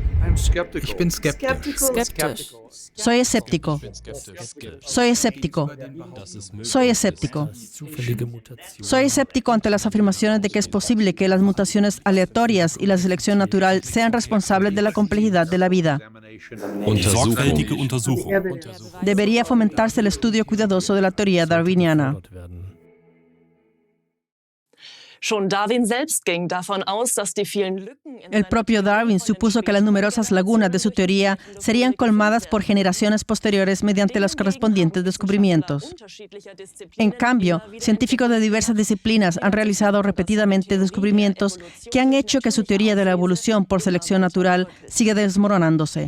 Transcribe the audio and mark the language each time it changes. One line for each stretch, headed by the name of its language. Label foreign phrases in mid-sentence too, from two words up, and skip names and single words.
German: Ich bin skeptisch. Skeptisch.
Spanish: Soy escéptico. Soy escéptico. Soy escéptico.
German: Zufällige Mutation.
Spanish: Soy escéptico ante las afirmaciones de que es posible que las mutaciones aleatorias y la selección natural sean responsables de la complejidad de la vida.
German: Sorgfältige Untersuchung.
Spanish: Debería fomentarse el estudio cuidadoso de la teoría darwiniana.
German: Schon Darwin selbst ging davon aus, dass die vielen Lücken in
Spanish: El
German: seiner
Spanish: propio Darwin supuso que las numerosas lagunas de su teoría serían colmadas por generaciones posteriores mediante los correspondientes descubrimientos. En cambio, científicos de diversas disciplinas han realizado repetidamente descubrimientos que han hecho que su teoría de la evolución por selección natural siga desmoronándose.